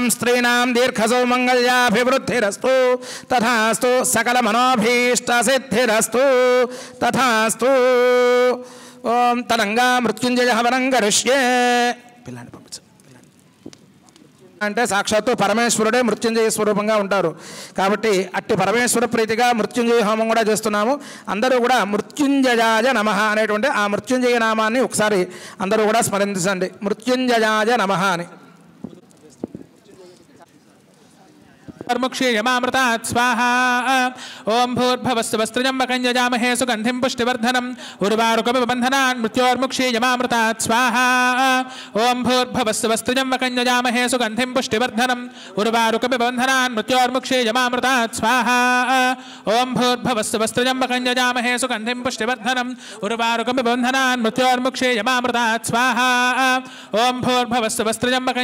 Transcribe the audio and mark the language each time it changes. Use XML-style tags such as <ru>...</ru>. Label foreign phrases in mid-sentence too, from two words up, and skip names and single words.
<sa>స్త్రీణాం దీర్ఘసౌమంగళ్యాభివృద్ధిరస్తు తథాస్తు సకల మనోభీష్టసిద్ధిరస్తు తథాస్తు ఓం తలంగా మృత్యుంజయ హవనం కరిష్యే</sa> <te>పిల్లాన్ని పంపించు అంటే సాక్షాత్తు పరమేశ్వరుడే మృత్యుంజయ స్వరూపంగా ఉంటారు కాబట్టి అట్టి పరమేశ్వర ప్రీతిగా మృత్యుంజయ హోమం కూడా చేస్తున్నాము. అందరూ కూడా</te> <sa>మృత్యుంజయాయ నమః</sa> <te>అనేటువంటి ఆ మృత్యుంజయ నామాన్ని ఒకసారి అందరూ కూడా స్మరించండి.</te> <sa>మృత్యుంజయాయ నమః అని. र्मुक्षीयमामृतात् स्वाहा ओं भूर्भवस्वस्त्रजम्बकं यजामहे सुगन्धिं पुष्टिवर्धनम् उर्वारुकमिबन्धनान् मृत्योर्मुक्षीयमामृतात् स्वाहा ओं भूर्भवस्वस्त्रजम्बकं यजामहे सुगन्धिं पुष्टिवर्धनम् उर्वारुकमिबन्धनान् मृत्योर्मुक्षीयमामृतात् स्वाहा ओं भूर्भवस्वस्त्रजम्बकं यजामहे सुगन्धिं पुष्टिवर्धनम् उर्वारुकमिबन्धनान् मृत्योर्मुक्षीयमामृतात् स्वाहा ओं भूर्भवस्वस्त्रजम्बकं</sa>